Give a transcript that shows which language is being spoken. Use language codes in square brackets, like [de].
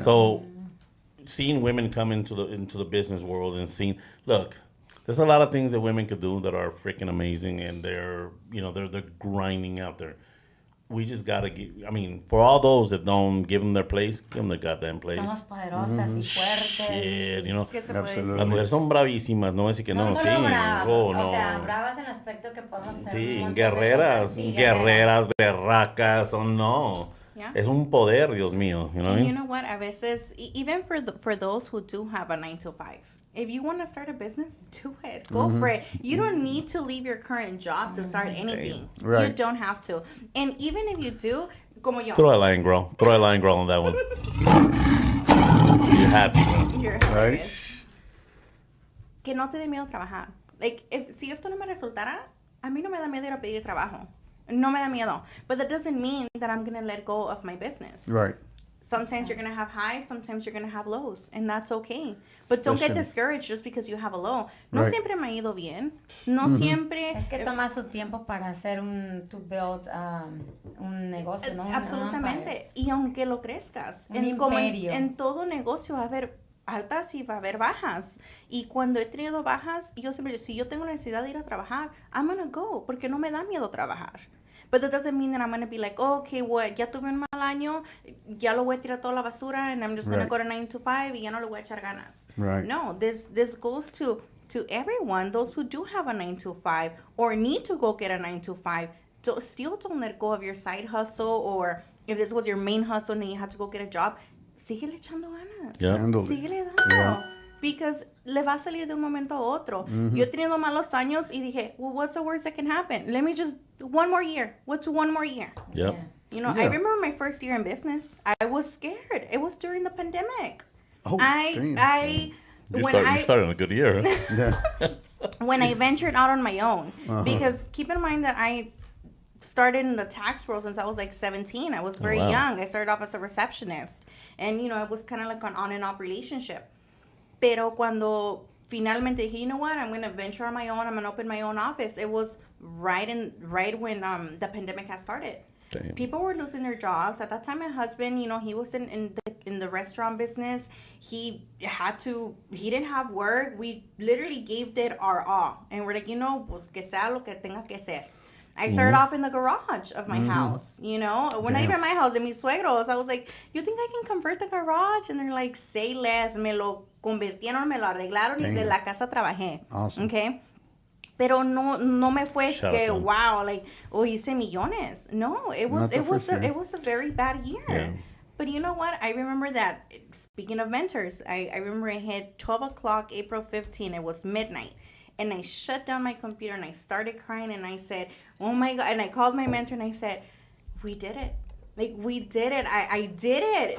[en] So seeing women come into the business world and look, there's a lot of things that women could do that are freaking amazing, and they're grinding out there. We just gotta for all those that don't give them their place, give them their goddamn place. [es] Somos poderosas y fuertes. [en] Shit, you know. Absolutely. [es] Las mujeres son bravísimas, no es que no. No solo bravas, o sea, bravas en el aspecto que podemos hacer. Sí, guerreras, berracas, no. [en] Yeah. [es] Es un poder, Dios mío. [en] You know what I mean? You know what? [es] A veces, [en] even for those who do have a 9-to-5, if you want to start a business, do it. Go for it. You don't need to leave your current job to start anything. Right. You don't have to. And even if you do, [es] como yo. [en] Throw a line, girl. On that one. You had to, girl. You're hilarious. [es] Que no te dé miedo trabajar. Like, si esto no me resultara, a mí no me da miedo ir a pedir trabajo. No me da miedo. [en] But that doesn't mean that I'm going to let go of my business. Right. Sometimes you're going to have highs, sometimes you're going to have lows, and that's okay. But don't get discouraged just because you have a low. [es] No siempre me ha ido bien. No siempre... Es que toma su tiempo para hacer [en] to build [es] un negocio, ¿no? Absolutamente. Y aunque lo crezcas. En todo negocio va a haber altas y va a haber bajas. Y cuando he tenido bajas, yo siempre, si yo tengo necesidad de ir a trabajar, [en] I'm going to go, [es] porque no me da miedo trabajar. [en] But that doesn't mean that I'm going to be like, oh, okay, [es] ya tuve un mal año, ya lo voy a tirar toda la basura, [en] and I'm just going to go to 9-to-5 [es] y ya no le voy a echar ganas. [en] Right. No, this goes to everyone, those who do have a 9-to-5 or need to go get a 9-to-5. Still don't let go of your side hustle, or if this was your main hustle and you had to go get a job, [es] síguele echando ganas. [en] Yeah. [es] Síguele dando. [en] Yeah. Because [es] le va a salir de un momento a otro. Yo he tenido malos años y dije, [en] well, what's the worst that can happen? Let me just, one more year. What's one more year? Yep. Yeah. You know, I remember my first year in business. I was scared. It was during the pandemic. Oh, You started in a good year, huh? When I ventured out on my own. Because keep in mind that started in the tax world since I was like 17. I was very young. I started off as a receptionist. And, you know, it was kind of like an on and off relationship. [es] Pero cuando finalmente dije, [en] you know what, I'm going to venture on my own. I'm going to open my own office. It was right when the pandemic had started. Damn. People were losing their jobs. At that time, my husband, you know, he was in the restaurant business. He didn't have work. We literally gave it our all. And we're like, you know, [es] pues que sea lo que tenga que ser. [en] I started off in the garage of my house, you know. When I even my house, [es] de mis suegros, [en] I was like, you think I can convert the garage? And they're like, say less. [es] Me lo convirtieron, me lo arreglaron y de la casa trabajé. [en] Awesome. Okay. [es] Pero no me fue que wow, like, hice millones. [en] No, it was a very bad year. Yeah. But you know what? I remember that, speaking of mentors, I remember it hit 12 o'clock, April 15. It was midnight. And I shut down my computer and I started crying and I said, oh my God. And I called my mentor and I said, we did it. Like, we did it. I did it.